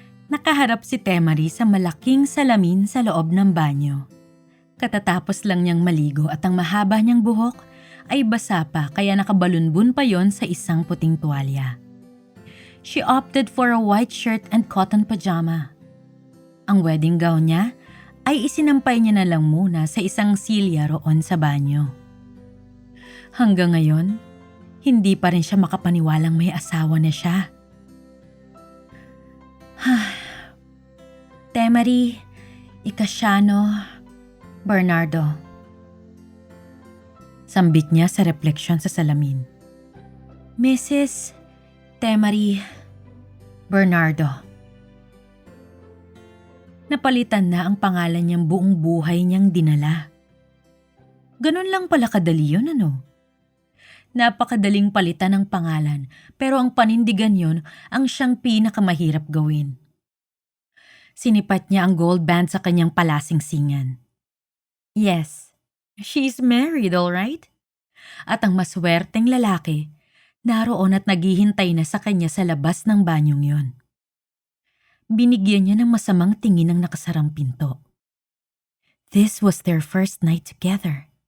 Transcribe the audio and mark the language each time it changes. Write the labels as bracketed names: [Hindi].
[Filipino] Nakaharap si Temari sa malaking salamin sa loob ng banyo. Katatapos lang niyang maligo at ang mahaba niyang buhok ay basa pa kaya nakabalunbun pa yon sa isang puting tuwalya. [English] She opted for a white shirt and cotton pajama. [Filipino] Ang wedding gown niya ay isinampay niya na lang muna sa isang silya roon sa banyo. Hanggang ngayon, hindi pa rin siya makapaniwalang may asawa na siya. Temari, Ikasyano, Bernardo. Sambit niya sa refleksyon sa salamin. Mrs. Temari Bernardo. Napalitan na ang pangalan niyang buong buhay niyang dinala. Ganun lang pala kadali yun, ano? Napakadaling palitan ng pangalan, pero ang panindigan yon ang siyang pinakamahirap gawin. Sinipat niya ang gold band sa kanyang palasingsingan. [English] Yes, she's married, all right? [Filipino] At ang maswerteng lalaki, naroon at naghihintay na sa kanya sa labas ng banyong yon. Binigyan niya ng masamang tingin ang nakasarang pinto. [English] This was their first night together.